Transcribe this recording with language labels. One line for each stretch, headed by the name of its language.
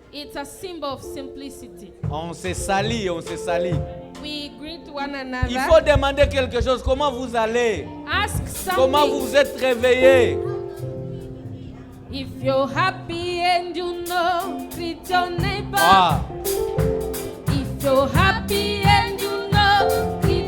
English: It's a symbol of simplicity.
French: On se salue, on se salue.
English: We greet one another.
French: Il faut demander quelque chose. Comment vous allez?
English: Ask something.
French: Comment vous vous êtes réveillés?
English: If you're happy and you know, greet your neighbor. Ah. If you're happy and you know,